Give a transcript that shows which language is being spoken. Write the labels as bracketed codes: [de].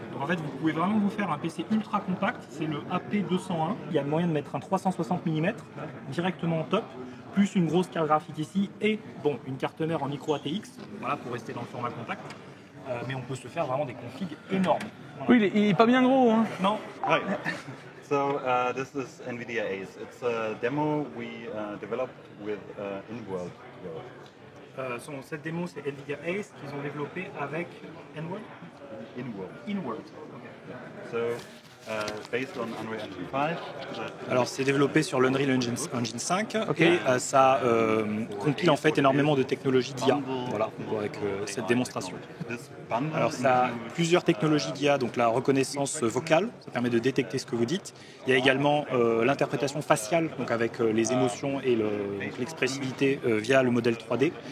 [fr] Donc en fait, vous pouvez vraiment vous faire un PC ultra compact, c'est le AP201. Il y a moyen de mettre un 360 mm directement en top, plus une grosse carte graphique ici, et bon, une carte mère en micro ATX, voilà, pour rester dans le format compact. Mais on peut se faire vraiment des configs énormes. Voilà. Oui, il est pas bien gros. Hein. Non. [en] Right. So this is NVIDIA Ace. It's a demo we developed with InWorld. [fr] Cette démo, c'est NVIDIA Ace qu'ils ont développé avec InWorld. [en] InWorld. Okay. So based on Unreal Engine 5. [fr] Alors c'est développé sur l'Unreal Engine 5 et ça compile en fait énormément de technologies d'IA, voilà, avec cette démonstration. Alors ça a plusieurs technologies d'IA, donc la reconnaissance vocale, ça permet de détecter ce que vous dites. Il y a également l'interprétation faciale, donc avec les émotions et l'expressivité via le modèle 3D.